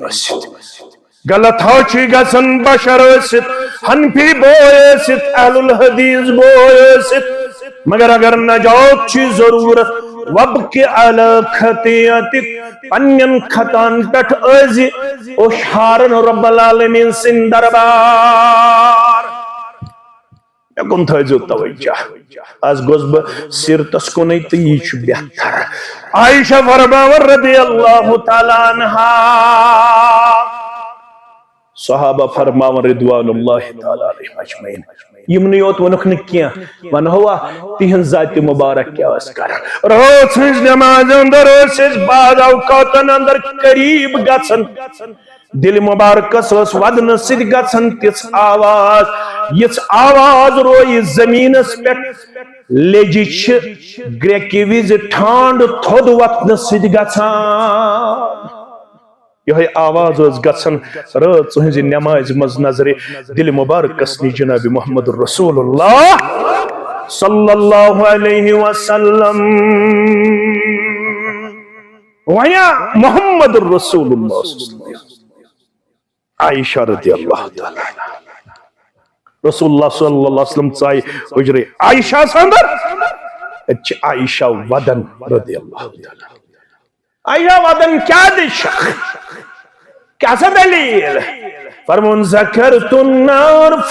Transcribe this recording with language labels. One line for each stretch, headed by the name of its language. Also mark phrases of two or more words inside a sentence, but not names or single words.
Kashmiri: ٲسِتھ غلط ہا چھِ گژھان بشر ٲسِتھ حنفی بوے ٲسِتھ اہل الحدیث بوے ٲسِتھ مگر اگر نجات چھ ضرورت
Arabic: وابکی علی خطیئتک
Kashmiri: پنن خطان پٹھ ٲسۍ اوشارن
Arabic: رب العالمین
Kashmiri: سٕنٛدِ دربار مےٚ کُن تھٲیزیو توجہ آز گوس بہٕ سیرتس کُنٕے تہٕ یہِ چھُ بہتر عائشہ فرماوان
Arabic: رضی اللہ تعالیٰ عنہا
Kashmiri: صحابہ فرماوان
Arabic: رضوان اللہ تعالیٰ علیہم اجمعین
Kashmiri: یمنٕے یوت وونُکھ نہٕ کینٛہہ ونہوا تِہنٛز ذاتِ مبارک کیٛاہ ٲس کران رٲژ ہٕنٛز نٮ۪مازِ انٛدر ٲسۍ أسۍ بعض اوقاتن انٛدر قریٖب گژھان دل مبارکس ٲس ودنہٕ سۭتۍ گژھان تِژھ آواز یِژھ آواز رویہِ زمیٖنس پٮ۪ٹھ لیجہِ چھِ گرٛیکہِ وِزِ ٹھانٛڈ تھوٚد وتھنہٕ سۭتۍ گژھان یہ آواز ٲس گژھان رٲژ ہٕنٛزِ نٮ۪مازِ منٛز نظرِ دل مبارکس نِش جناب
Arabic: محمد رسول اللہ صلی اللہ علیہ وسلم
Kashmiri: ویا
Arabic: محمد رسول اللہ صلی اللہ علیہ وسلم
Kashmiri: عائشہ
Arabic: رضی اللہ تعالی رسول اللہ صلی اللہ علیہ وسلم
Kashmiri: ژایہِ حجرے عائشہ اندر اچھ عائشہ ودن
Arabic: رضی اللہ تعالیٰ
Kashmiri: عائشہ ودن کیا دشخ کیا سا دلیل فرمون
Arabic: ذکرت النار